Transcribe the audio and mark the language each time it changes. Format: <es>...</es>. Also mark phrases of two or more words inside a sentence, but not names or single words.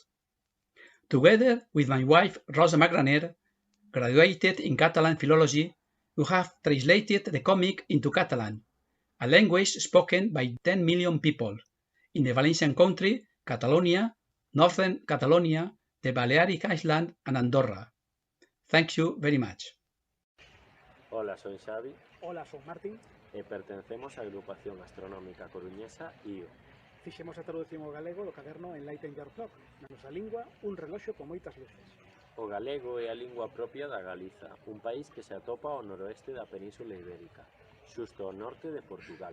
<en>Together with my wife, Rosa Magraner, graduated in Catalan philology, we have translated the comic into Catalan, a language spoken by 10 million people in the Valencian country, Catalonia, Northern Catalonia, the Balearic Island, and Andorra. Thank you very much.</en> <es>Hola, soy Xavi. Hola, soy Martín.</es> <gl>E pertencemos á agrupación astronómica coruñesa IO. Fixemos a traducción ao galego do caderno Enlighten Your Clock, na nosa lingua, un reloxo con moitas luces. O galego é a lingua propia da Galiza, un país que se atopa ao noroeste da Península Ibérica, xusto ao norte de Portugal.</gl>